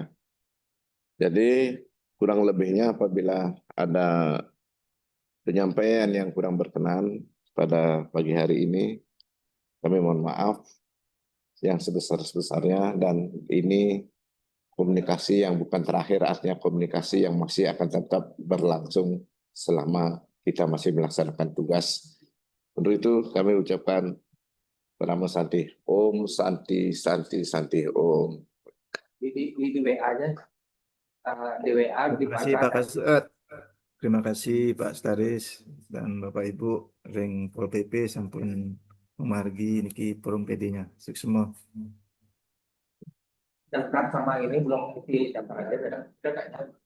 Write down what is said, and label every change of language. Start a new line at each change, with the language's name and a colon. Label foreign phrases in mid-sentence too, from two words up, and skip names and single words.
Indonesian: Jadi kurang lebihnya apabila ada penyampaian yang kurang berkenan pada pagi hari ini, kami mohon maaf yang sebesar-besarnya, dan ini komunikasi yang bukan terakhir, artinya komunikasi yang masih akan tetap berlangsung selama kita masih melaksanakan tugas. Untuk itu kami ucapkan
Sanskrit: Namo Santi, Om Santi Santi Santi Om.
Indonesian: Di WA-nya, di WA Terima kasih Pak Kasat. Terima kasih Pak Staris dan Bapak Ibu ring Pol PP
Balinese: sampun memargi niki
Indonesian: forum PD-nya. Sukses semua. daftar sama ini belum di daftar aja, udah kayaknya.